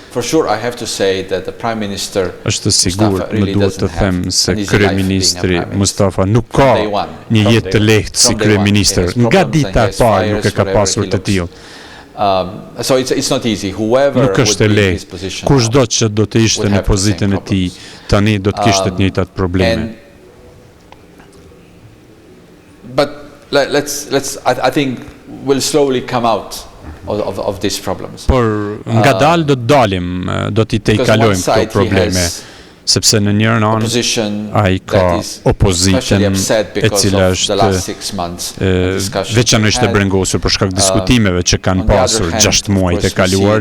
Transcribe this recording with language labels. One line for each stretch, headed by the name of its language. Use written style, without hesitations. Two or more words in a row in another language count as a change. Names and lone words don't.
Albanian: Është sigurt, më duhet të them se kryeministri Mustafa nuk ka një jetë të lehtë si kryeministër. Nga dita e parë nuk e ka pasur të tillë. Nuk është e lehtë. Kushdo që do të ishte në pozitën e tij, tani do të kishte të njëjtat probleme.
English: I think we'll slowly come out of these problems.
Albanian: Por ngadalë do të dalim, do t'i tejkalojmë këto probleme. Sepse në njërën anë ai ka opozitën e cila është veçanërisht e brengosur për shkak diskutimeve që kanë pasur 6 muajt e kaluar.